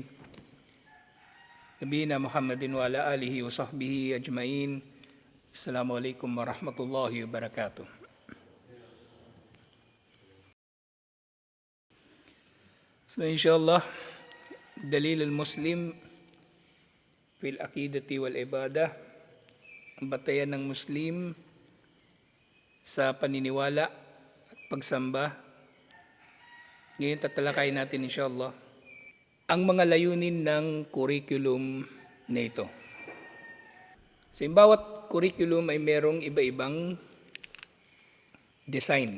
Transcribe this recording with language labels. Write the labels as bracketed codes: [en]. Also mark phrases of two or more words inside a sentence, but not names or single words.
[ar] نبينا محمد وعلى آله وصحبه أجمعين. السلام عليكم ورحمة الله وبركاته. So إن شاء الله، دليل المسلم في العقيدة والعبادة, [tl] ang batayan ng Muslim sa paniniwala at pagsamba. Ngayon tatalakayin natin inshallah ang mga layunin ng curriculum na ito. Sa bawat curriculum ay merong iba-ibang design.